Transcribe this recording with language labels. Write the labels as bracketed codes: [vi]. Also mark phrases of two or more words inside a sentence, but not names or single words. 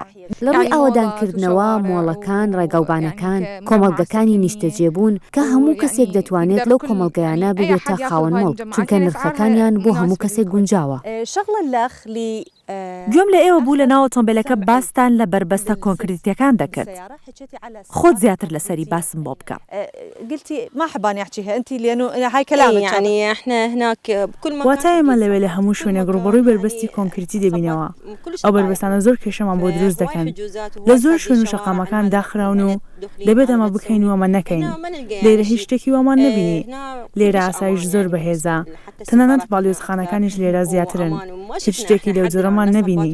[ckb] لە ڕووی ئاوەدانکردنەوە مۆڵەکان، ڕێگەوبانەکان، کۆمەڵگەکانی نیشتەجێبوون کە هەموو کەسێک دەتوانێت لەو کۆمەڵگەیانە ببێتە خاوەن مۆڵ چونکە نرخەکانیان بۆ هەموو کەسێک گونجاوە. گوێم لە ئێوە بوو لە ناو ئۆتۆمبیلەکە باستان لە بربەستە کۆنکریتیەکان دەکرد. خۆت زیاتر لەسەری باسم بۆ بکە. [ar] ما حباني احكيها انت لانه هاي كلامك يعني احنا هناك بكل مكان. [ckb] واتە ئێمە لەوێ لە هەموو شوێنێک ڕوبەڕووی بربەستی کۆنکریتی دەبینەوە. ئەو بربەستانە زۆر کێشەمان بۆ دروست دەکەن. لە زۆر شوێن و شەقامەکان داخراون و دەبێت ئەمە بکەین و ئەمە نەکەین. لێرە هیچ شتێکی وەمان نەبینی. لێرە ئاسایش زۆر بەهێزە. تەنانەت باڵیۆزخانەکانیش لێرە زیاترن. هیچ شتێکی لەو جۆرەمان نەبینی.